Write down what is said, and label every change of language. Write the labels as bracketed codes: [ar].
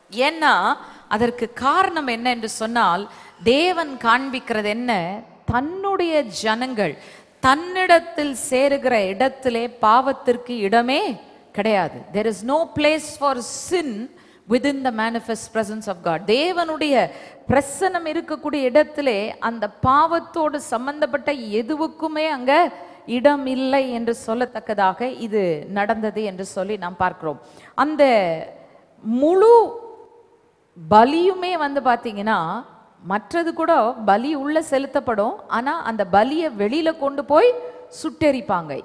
[ta] ஏன்னா அதற்கு காரணம் என்ன என்று சொன்னால், தேவன் காண்பிக்கிறது என்ன, தன்னுடைய ஜனங்கள் தன்னிடத்தில் சேருகிற இடத்திலே பாவத்திற்கு இடமே கிடையாது. [en] There is no place for sin within the manifest presence of God. [ta] தேவனுடைய பிரசன்னம் இருக்கக்கூடிய இடத்திலே அந்த பாவத்தோடு சம்பந்தப்பட்ட எதுவுக்குமே அங்க இடம் இல்லை என்று சொல்லத்தக்கதாக இது நடந்தது என்று சொல்லி நாம் பார்க்கிறோம். அந்த முழு பலியுமே பாத்தீங்கன்னா, மற்றது கூட பலி உள்ள செலுத்தப்படும், ஆனா அந்த பலியை வெளியில கொண்டு போய் சுட்டெரிப்பாங்க.